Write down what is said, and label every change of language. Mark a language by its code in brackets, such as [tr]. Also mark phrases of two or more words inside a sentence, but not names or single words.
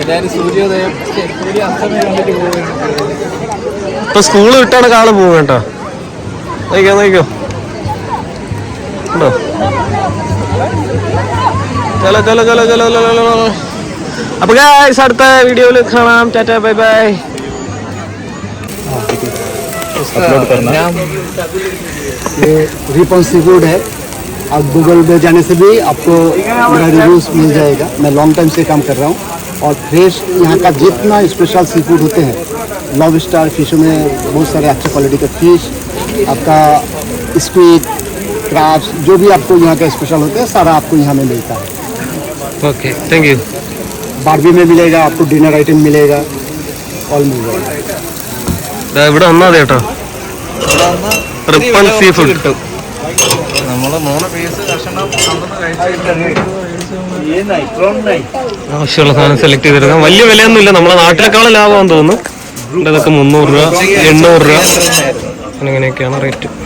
[ml] ഇപ്പൊ സ്കൂള് വിട്ടാണ് ആള് പോകും കേട്ടോ. നോക്കിക്കോ നോക്കിക്കോ, ഉണ്ടോ? [hi] चलो चलो चलो चलो चलो. [ml] അപ്പൊ ഗൈസ് അടുത്ത വീഡിയോയിൽ കാണാം. ടാറ്റാ, [en] bye bye. [hi] ये रिपन [en] sea food [hi] है. आप गूगल पे जाने से भी आपको मेरा रिव्यूज मिल जाएगा. मैं [en] long time [hi] से काम कर रहा हूँ और फ्रेश यहाँ का जितना [en] special sea food [hi] होते हैं, लॉबस्टर फिशों में बहुत सारे अच्छे क्वालिटी का फिश, आपका स्क्विड, क्रैब्स, जो भी आपको यहाँ का स्पेशल होते हैं सारा आपको यहाँ में मिलता है. [en] okay, thank you. [hi] बारबी में मिलेगा आपको, [en] dinner item [hi] मिलेगा, ऑल मिल जाएगा. [ml] ഇവിടെ വന്നാൽ മതി കേട്ടോ. റിപ്പൺ സീ ഫുഡ്. നമ്മള് 3 പീസ് കഷ്ണം ആവശ്യമുള്ള സാധനം സെലക്ട് ചെയ്തെടുക്കാം. വലിയ വിലയൊന്നും ഇല്ല, നമ്മളെ നാട്ടിലേക്കാളും ലാഭമാണെന്ന് തോന്നുന്നു. ഇതൊക്കെ 300 രൂപ, 800 രൂപ, അങ്ങനെയൊക്കെയാണ് റേറ്റ്.